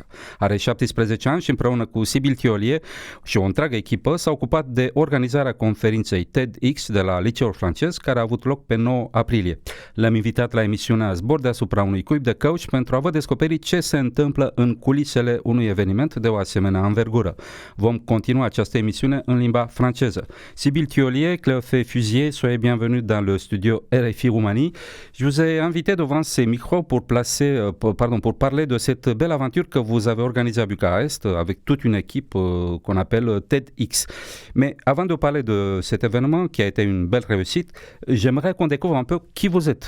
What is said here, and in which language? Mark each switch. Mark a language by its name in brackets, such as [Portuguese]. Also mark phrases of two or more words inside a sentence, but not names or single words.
[Romanian] Are 17 ani și împreună cu Sibylle Thiollier și o întreagă echipă s-a ocupat de organizarea conferinței TEDx de la liceul francez, care a avut loc pe 9 aprilie. L-am invitat la emisiunea Zbor deasupra unui cuib de coach pentru a vă descoperi ce se întâmplă în culisele unui eveniment de o asemenea învergură. Vom continua această emisiune în limba franceză. [French] Sibylle Thiollier, Cléophée Fusier, soyez bienvenue dans le studio RFI Roumanie. Je vous ai invité devant ces micros pour parler de cette belle aventure que vous avez organisée à Bucarest avec toute une équipe qu'on appelle TEDx. Mais avant de parler de cet événement qui a été une belle réussite, j'aimerais qu'on découvre un peu qui vous êtes.